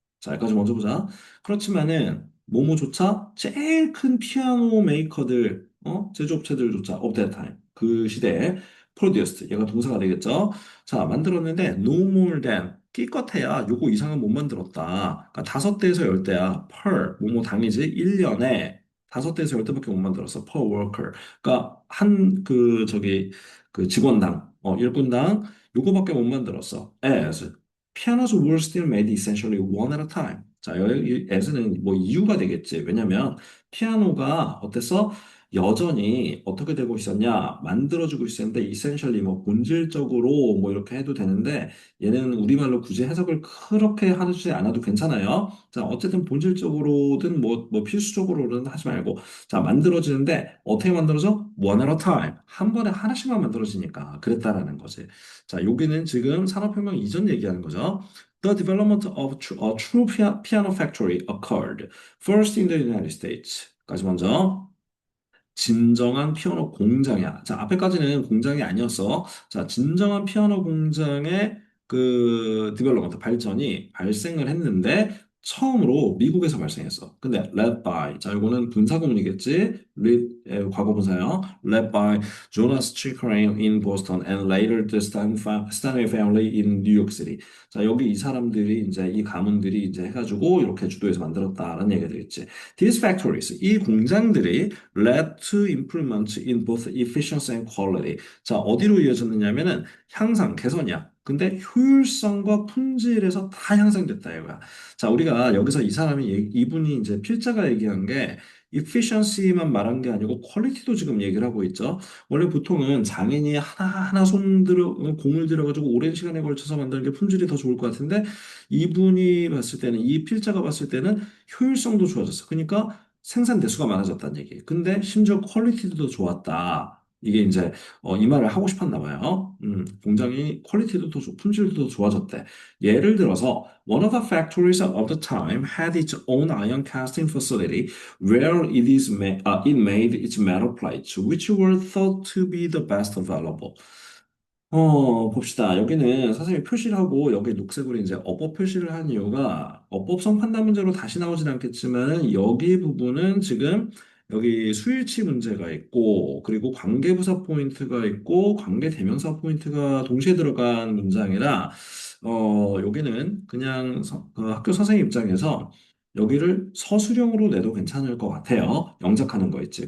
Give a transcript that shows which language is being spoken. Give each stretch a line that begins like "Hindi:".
Korean: 자, 여기까지 먼저 보자. 그렇지만은 뭐뭐조차 제일 큰 피아노 메이커들, 제조업체들조차
English: of that time
Korean: 그 시대에
English: produced
Korean: 얘가 동사가 되겠죠. 자, 만들었는데
English: no more than
Korean: 기껏해야 요거 이상은 못 만들었다. 그러니까 5대에서 10대야. per 뭐뭐 당이지 1년에 5대에서 10대밖에 못 만들었어.
English: per worker.
Korean: 그러니까 한 그 저기 그 직원당 일꾼당 요거밖에 못 만들었어.
English: as pianos were still made essentially one at a time.
Korean: 자, 여기 as는 뭐 이유가 되겠지. 왜냐면 피아노가 어땠어? 여전히 어떻게 되고 있었냐? 만들어지고 있었는데 essentially 뭐 본질적으로 뭐 이렇게 해도 되는데 얘는 우리말로 굳이 해석을 그렇게 하지 않아도 괜찮아요. 자, 어쨌든 본질적으로든 뭐 필수적으로는 하지 말고 자, 만들어지는데 어떻게 만들어져?
English: One at a time.
Korean: 한 번에 하나씩만 만들어지니까 그랬다라는 거지. 자, 여기는 지금 산업혁명 이전 얘기하는 거죠.
English: The development of a true piano factory occurred first in the United States.
Korean: 까지 먼저. 진정한 피아노 공장이야. 자, 앞에까지는 공장이 아니었어. 자, 진정한 피아노 공장의 그 디벨롭먼트 발전이 발생을 했는데 처음으로 미국에서 발생했어. 근데
English: led by
Korean: 자, 이거는 분사구문이겠지. 과거 분사요.
English: led by Jonas Chickering in Boston and later the Stanley family in New York City.
Korean: 자, 여기 이 사람들이 이제 이 가문들이 이제 해가지고 이렇게 주도해서 만들었다라는 얘기가 되겠지.
English: These factories
Korean: 이 공장들이
English: led to improvements in both efficiency and quality.
Korean: 자, 어디로 이어졌느냐면은 향상, 개선이야. 근데 효율성과 품질에서 다 향상됐다 이거야. 자, 우리가 여기서 이 사람이 이분이 이제 필자가 얘기한 게 efficiency만 말한 게 아니고 퀄리티도 지금 얘기를 하고 있죠. 원래 보통은 장인이 하나하나 공을 들여가지고 오랜 시간에 걸쳐서 만드는 게 품질이 더 좋을 것 같은데 이분이 봤을 때는 이 필자가 봤을 때는 효율성도 좋아졌어. 그러니까 생산 대수가 많아졌다는 얘기. 근데 심지어 퀄리티도 좋았다. 이게 이제 이 말을 하고 싶었나 봐요. 공장이 퀄리티도 품질도 더 좋아졌대. 예를 들어서
English: one of the factories of the time had its own iron casting facility where it made its metal plates, which were thought to be the best available.
Korean: 봅시다. 여기는 선생님이 표시를 하고 여기 녹색으로 이제 어법 표시를 한 이유가 어법성 판단 문제로 다시 나오진 않겠지만 여기 부분은 지금 여기 수일치 문제가 있고, 그리고 관계부사 포인트가 있고, 관계대명사 포인트가 동시에 들어간 문장이라, 여기는 그냥 학교 선생님 입장에서 여기를 서술형으로 내도 괜찮을 것 같아요. 영작하는 거 있지.